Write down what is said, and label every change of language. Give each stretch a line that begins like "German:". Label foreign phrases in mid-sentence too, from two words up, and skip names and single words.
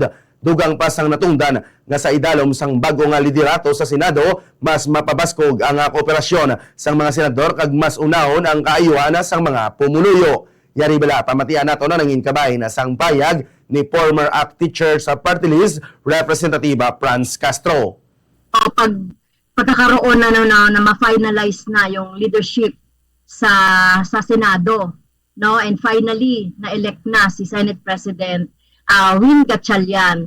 Hiligaynon: Dugang pa sang natungdan nga sa idalom sang bago nga liderato sa Senado, mas mapabaskog ang kooperasyon sang mga senador kag mas unahon ang kaayuhan sang mga pumuluyo. Yari bala pamatian nato na nangin kabay na sang payag ni former ACT Teachers Party List Representative Franz Castro.
Filipino: Pagkakaroon na ma-finalize na yung leadership sa Senado, no,
English: and finally
Filipino: na-elect na si Senate President Win Gatchalian.